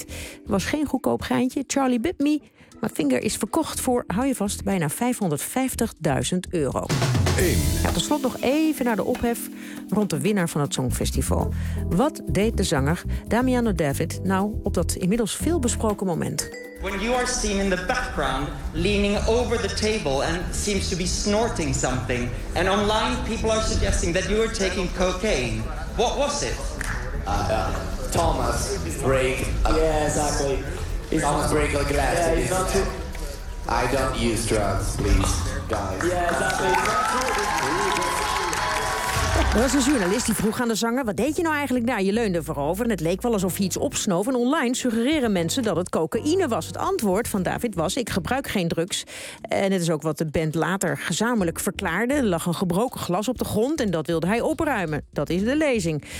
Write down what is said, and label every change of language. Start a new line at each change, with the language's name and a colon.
Dutch: Het was geen goedkoop geintje. Charlie bit me. Maar Finger is verkocht voor, hou je vast, bijna €550.000. 1. Ja, tot slot nog even naar de ophef rond de winnaar van het Songfestival. Wat deed de zanger Damiano David nou op dat inmiddels veelbesproken moment?
English: When you are seen in the background, leaning over the table and seems to be snorting something. And online people are suggesting that you are taking cocaine. What was it? Thomas. Break. Yeah, exactly. Thomas break a glass. Yeah, he's not too... I don't use drugs, please, guys. Yeah, exactly.
Dutch: Er was een journalist die vroeg aan de zanger, wat deed je nou eigenlijk daar? Je leunde voorover en het leek wel alsof je iets opsnoof. En online suggereren mensen dat het cocaïne was. Het antwoord van David was, ik gebruik geen drugs. En het is ook wat de band later gezamenlijk verklaarde. Er lag een gebroken glas op de grond en dat wilde hij opruimen. Dat is de lezing.